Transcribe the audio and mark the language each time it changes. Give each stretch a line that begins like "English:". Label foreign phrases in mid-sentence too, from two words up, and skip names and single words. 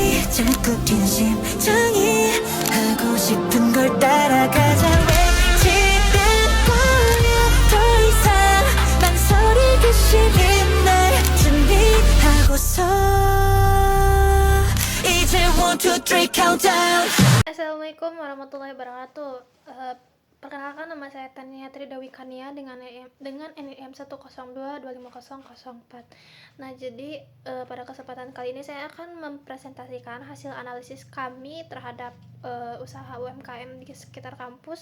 Korean: 자꾸 긴 심장이 하고 싶은 걸 따라가자 외치는 거야 더 이상 망설이기 싫은 날 준비하고서 이제 1, 2, 3 countdown.
Arabic: السلام عليكم ورحمة الله وبركاته.
Indonesian: Perkenalkan, nama saya Tania Tridawi Kania dengan NIM 102250004. Nah, jadi pada kesempatan kali ini saya akan mempresentasikan hasil analisis kami terhadap usaha UMKM di sekitar kampus.